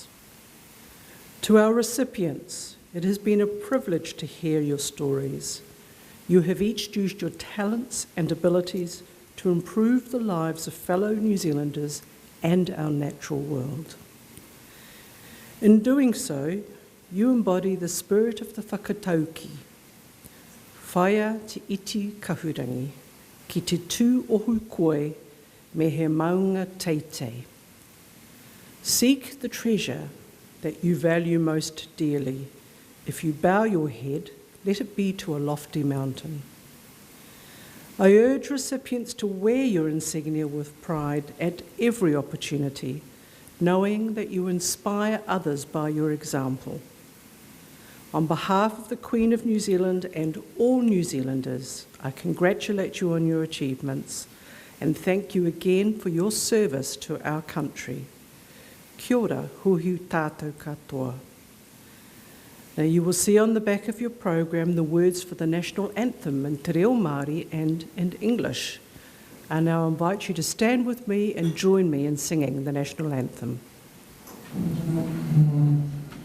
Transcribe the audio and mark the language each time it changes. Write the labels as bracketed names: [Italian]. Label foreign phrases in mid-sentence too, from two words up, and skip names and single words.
[English] To our recipients, it has been a privilege to hear your stories. You have each used your talents and abilities to improve the lives of fellow New Zealanders and our natural world. In doing so, you embody the spirit of the whakatauki. [Māori] Whaia te iti kahurangi, ki te tū ohu koe me he maunga teitei. [English] Seek the treasure that you value most dearly. If you bow your head, let it be to a lofty mountain. I urge recipients to wear your insignia with pride at every opportunity, knowing that you inspire others by your example. On behalf of the Queen of New Zealand and all New Zealanders, I congratulate you on your achievements and thank you again for your service to our country. [Māori] Kia ora, huhi tātou katoa. [English] Now you will see on the back of your program the words for the national anthem in [Māori] te reo Māori [English] and in English. I now invite you to stand with me and join me in singing the national anthem.